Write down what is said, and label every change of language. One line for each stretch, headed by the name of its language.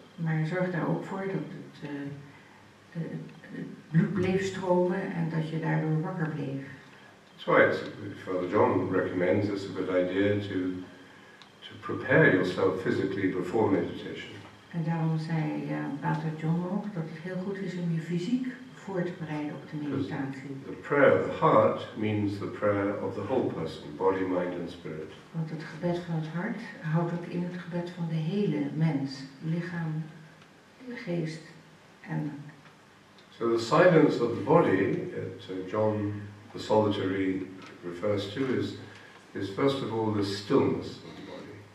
Dutch: Maar zorg daar ook voor dat het bloed bleef stromen en dat je daardoor wakker bleef.
English: That's why Father John recommends it's a good idea to prepare yourself physically before meditation.
Dutch: En daarom zei Pater John ook dat het heel goed is om je fysiek voor te bereiden op de meditatie.
English: The prayer of the heart means the prayer of the whole person, body, mind and spirit.
Dutch: Want het gebed van het hart houdt ook in het gebed van de hele mens, lichaam, geest en...
English: So the silence of the body, John the Solitary refers to, is first of all the stillness of the body.